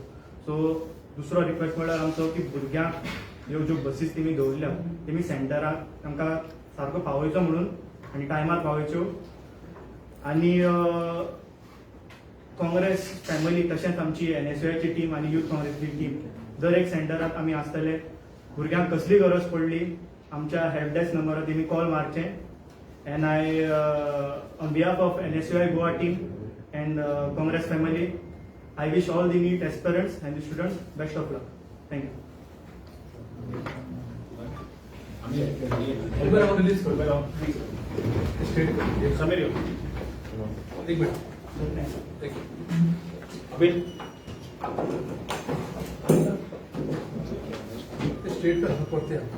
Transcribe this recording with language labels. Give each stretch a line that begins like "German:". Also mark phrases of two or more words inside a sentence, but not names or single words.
Konkani: सो दुसरो रिक्वेस्ट म्हळ्यार आमचो की भुरग्यांक ह्यो ज्यो बसीस तेमी दवरल्या तेमी सेंटराक तांकां सारको पावयचो म्हणून आनी टायमार पावयच्यो. आणि काँग्रेस फॅमिली तशेंच आमची NSUची टीम आणि युथ काँग्रेसची टीम दर एक सेंटरात आमी आसतले. भुरग्यांक कसली गरज पडली आमच्या
English: help desk
Konkani: नंबरार तेमी कॉल मारचे.
English: And I on behalf of NSUI Goa team and Congress family I wish all the NEET aspirants and the students best of luck. Thank you.
Marathi: उभे राहून रिलीज कर. स्टेट कर. समीर येऊ. एक मिनिट. एक अभिल स्टेट कर पडते.